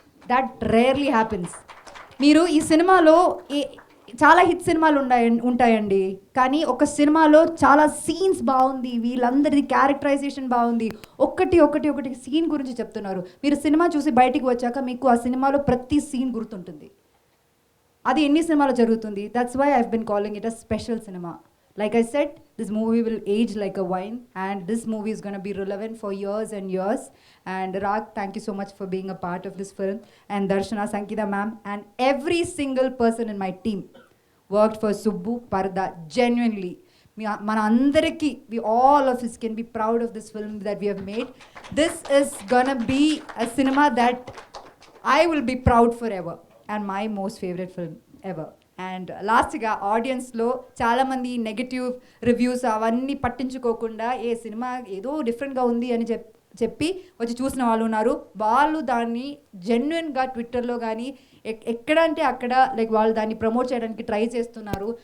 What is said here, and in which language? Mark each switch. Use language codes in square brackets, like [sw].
[en] That rarely happens. [te] మీరు ఈ సినిమాలో చాలా హిట్ సినిమాలు ఉంటాయండి, కానీ ఒక సినిమాలో చాలా సీన్స్ బాగుంది, వీళ్ళందరిది క్యారెక్టరైజేషన్ బాగుంది, ఒకటి సీన్ గురించి చెప్తున్నారు. మీరు సినిమా చూసి బయటికి వచ్చాక మీకు ఆ సినిమాలో ప్రతి సీన్ గుర్తుంటుంది. అది ఎన్ని సినిమాలో జరుగుతుంది. [en] that's why I've been calling it a special [te] cinema. [en] Like I said, this movie will age like a wine, and this movie is going to be relevant for years and years. And Rag, thank you so much for being a part of this film. And Darshana, Sankita ma'am, and every single person in my team worked for Subbu Parda genuinely. [te] మన అందరికీ, [en] we all of us can be proud of this film that we have made. This is gonna be a cinema that I will be proud forever, and my most favorite film ever. [te] And లాస్ట్గా ఆడియన్స్లో చాలామంది negative reviews అవన్నీ పట్టించుకోకుండా ఏ cinema ఏదో డిఫరెంట్గా ఉంది అని చెప్పి వచ్చి చూసిన వాళ్ళు ఉన్నారు. వాళ్ళు దాన్ని జెన్యున్గా ట్విట్టర్లో కానీ ఎక్కడ అంటే అక్కడ లైక్ వాళ్ళు దాన్ని ప్రమోట్ చేయడానికి ట్రై చేస్తున్నారు.